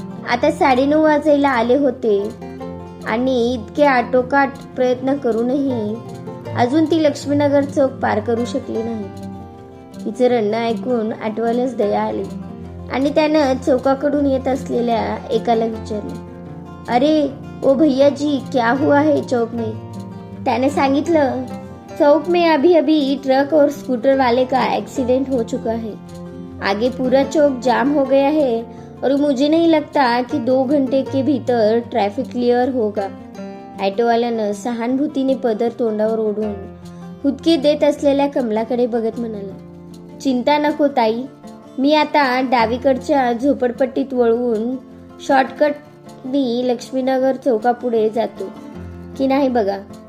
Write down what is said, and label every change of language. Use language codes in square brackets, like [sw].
[mr] आता 9:30 वाजायला आले होते आणि इतके आटोकाट प्रयत्न करूनही अजून ती लक्ष्मीनगर चौक पार करू शकली नाही. तिचं रडणं ऐकून ॲटोवाल्यास दया आली आणि त्यानं चौकाकडून येत असलेल्या एकाला विचारलं, [hi] अरे ओ भैया जी, क्या हुआ है चौक में? [mr] त्याने सांगितलं, [hi] चौक में अभी अभी ट्रक और स्कूटर वाले का एक्सीडेंट हो चुका है. आगे पूरा चौक जाम हो गया है और मुझे नहीं लगता कि 2 घंटे के भीतर ट्रैफिक क्लियर होगा. [mr] ॲटोवाल्यानं सहानुभूतीने पदर तोंडावर ओढून हुदके देत असलेल्या कमलाकडे बघत म्हणाला, चिंता नको ताई, मी आता डावीकडच्या झोपडपट्टीत वळवून शॉर्टकटनी लक्ष्मीनगर चौकापुढे जातो की नाही बघा.